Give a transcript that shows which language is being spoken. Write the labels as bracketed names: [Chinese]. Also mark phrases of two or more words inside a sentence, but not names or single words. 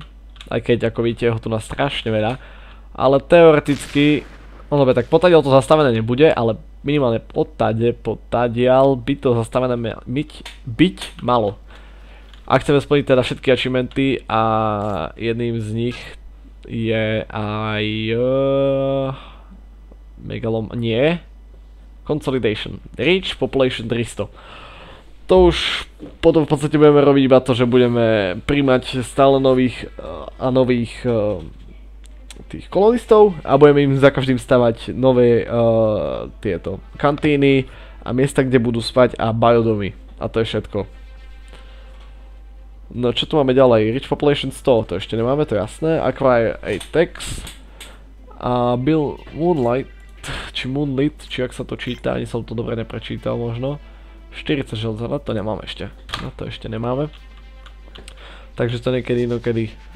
[Slovak] Aj keď, ako vidíte, ho tu na strašne veľa. Ale teoreticky, no dobre, tak potadiaľ to zastavené nebude, ale minimálne potadiaľ by to zastavené byť malo. Ak chceme splniť teda všetky achievementy a jedným z nich je aj nie. [English] Consolidation. Reach Population 300. [Slovak] To už potom v podstate budeme robiť iba to, že budeme príjmať stále nových a nových tých kolonistov a budeme im za každým stavať nové tieto kantíny a miesta, kde budú spať a biodomy. A to je všetko. No čo tu máme ďalej? [English] Rich Population [Slovak] 100, to ešte nemáme, to je jasné. [English] Acquire Atex. [Slovak] A Bill Moonlight, či ak sa to číta, ani som to dobre neprečítal možno. 40 železa, na to nemáme ešte. Na to ešte nemáme. Takže to niekedy inokedy.